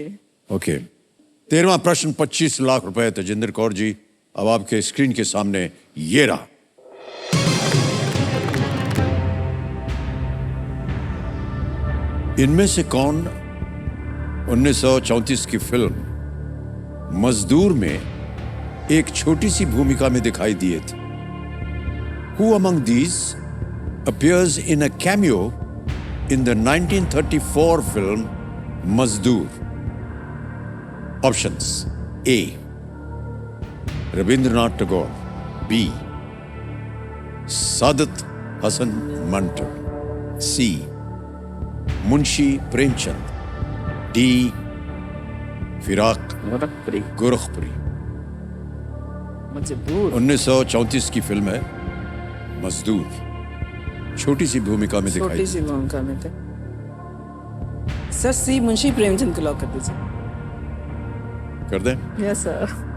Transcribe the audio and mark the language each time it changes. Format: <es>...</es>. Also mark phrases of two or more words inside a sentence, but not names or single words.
<hi>ओके, 13वां प्रश्न 25 लाख रुपए तजिंदर कौर जी, अब आपके स्क्रीन के सामने ये रहा। इनमें से कौन 1934 की फिल्म मजदूर में एक छोटी सी भूमिका में दिखाई दिए थे?</hi> <en>Who among these appears in a cameo in the 1934 film Mazdoor? Options: A. Rabindranath Tagore, B. Saadat Hasan Mantor, C. Munshi Premchand, D. Firaq Gorakhpuri।</en> <hi>मजबूर। 1934 की फिल्म है मजदूर, छोटी सी भूमिका में दिखाई छोटी सी भूमिका में थे। सर, सी मुंशी प्रेमचंद को लॉक कर दीजिए। कर दें?</hi> <en>yes sir.</en>